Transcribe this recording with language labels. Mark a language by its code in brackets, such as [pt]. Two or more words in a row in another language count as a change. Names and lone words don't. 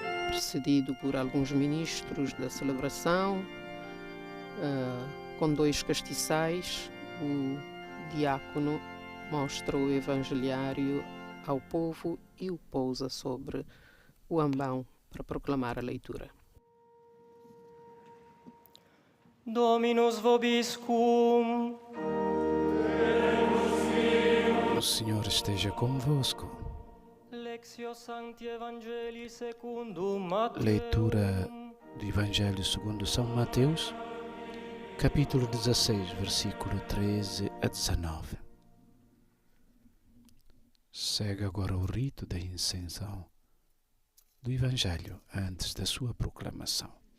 [pt] precedido por alguns ministros da celebração, com 2 castiçais. O diácono mostra o evangeliário ao povo e o pousa sobre o ambão para proclamar a leitura. [la] Dominus vobiscum. [pt] O Senhor esteja convosco. [la] Lectio Sancti Evangelii secundum Mateum. [pt] Leitura do Evangelho segundo São Mateus, capítulo 16, versículo 13 a 19. Segue agora o rito da incenção do Evangelho antes da sua proclamação.